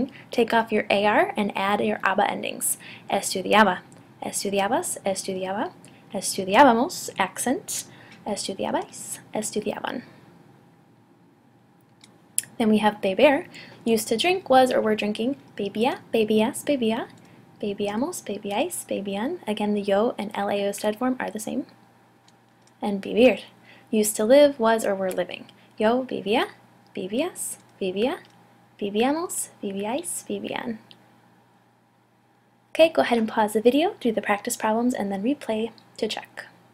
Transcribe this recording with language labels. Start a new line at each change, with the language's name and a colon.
English: Take off your AR and add your ABA endings.
Spanish: Estudiaba, estudiabas, estudiaba, estudiábamos, accent, estudiabais, estudiaban.
English: Then we have beber, used to drink, was or were drinking.
Spanish: Bebía, bebías, bebía. Bebíamos, bebíais, bebían.
English: Again, the yo and lao stead form are the same. And vivir, used to live, was or were living.
Spanish: Yo vivía, vivías, vivía, vivíamos, vivíais, vivían.
English: Okay, go ahead and pause the video, do the practice problems, and then replay to check.